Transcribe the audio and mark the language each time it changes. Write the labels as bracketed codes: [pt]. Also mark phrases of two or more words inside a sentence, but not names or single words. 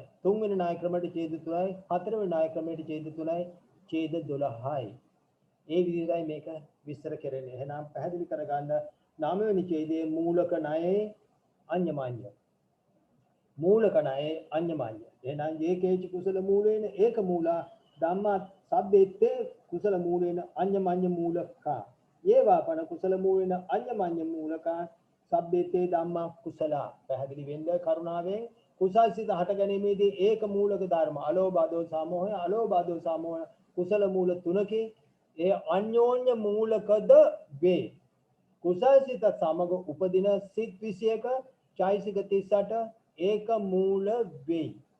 [si] තුන්වෙනි ණය ක්‍රමයට ඡේද 3යි. හතරවෙනි ණය ක්‍රමයට ඡේද 3යි. ඡේද 12යි. ඒ විදිහටයි මේක විස්තර කරන්නේ. එහෙනම් පැහැදිලි කරගන්න නවවෙනි ඡේදයේ මූලක ණයේ අඤ්ඤමඤ්ඤ. මූලක ණයේ අඤ්ඤමඤ්ඤ. එහෙනම් [pi] ඒකේච කුසල මූලේන ඒක මූලා ධම්මා සබ්බේත්තේ කුසල මූලේන අඤ්ඤමඤ්ඤ මූලකා. ඒවාපන කුසල මූලේන අඤ්ඤමඤ්ඤ මූලකා සබ්බේතේ ධම්මා කුසලා. [si] පැහැදිලි වෙන්න කරුණාවෙන් කුසල් සිත හට ගැනීමේදී ඒක මූලක ධර්ම අලෝභ අදෝස සමෝහය අලෝභ අදෝස සමෝහය කුසල මූල තුනකේ ඒ අන්‍යෝන්‍ය මූලකද වේ. කුසල් සිත සමග උපදින සිත් 21 චෛසික 38 ඒක මූල වෙයි.